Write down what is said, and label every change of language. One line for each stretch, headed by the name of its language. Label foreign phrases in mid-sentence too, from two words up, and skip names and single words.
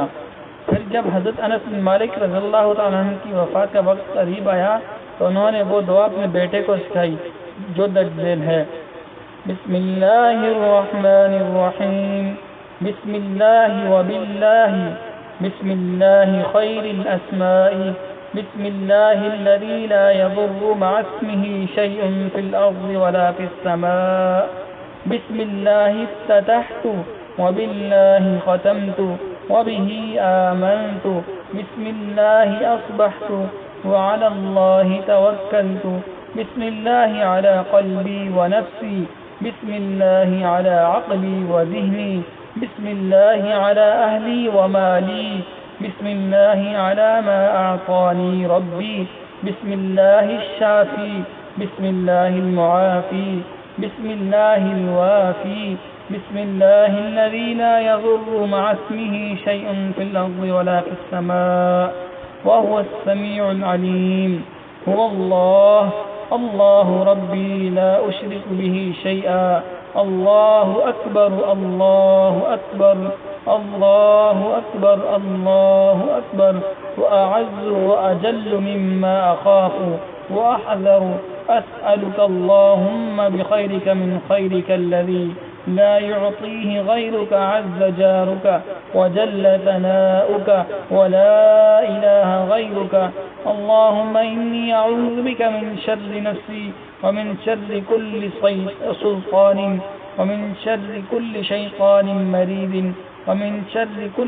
Urdu: پھر جب حضرت انس بن مالک
Arabic: رضی اللہ تعالیٰ عنہ
Urdu: کی وفات کا وقت قریب آیا تو انہوں نے وہ دعا اپنے بیٹے کو سکھائی جو درج ذیل ہے،
Arabic: بسم اللہ الرحمن الرحیم، بسم اللہ وباللہ، بسم اللہ خیر الاسماء، بسم اللہ الذی لا یضر مع اسمہ شیء فی الارض ولا فی السماء، بسم اللہ افتتحت وباللہ ختمت وبہ آمنت، بسم اللہ اصبحت وعلی اللہ توکلت، بسم اللہ علی قلبی ونفسی، بسم اللہ علی عقلی وذہنی، بسم اللہ علی اہلی ومالی، بسم اللہ علی ما اعطانی ربی، بسم اللہ الشافی، بسم اللہ المعافی، بسم اللہ الوافی، بسم اللہ الذی لا یضر مع اسمہ شیء فی الارض ولا فی السماء وهو السمیع العلیم، هو اللہ ربی لا اشرک به شیئا، اللہ اکبر اللہ اکبر اللہ اکبر اللہ اکبر، واعز واجل مما اخاف واحذر، اسألك اللهم بخيرك من خيرك الذي لا يعطيه غيرك عز جارك وجل ثناؤك ولا إله غيرك، اللهم إني أعوذ بك من شر نفسي ومن شر كل سلطان ومن شر كل شيطان مريد ومن شر كل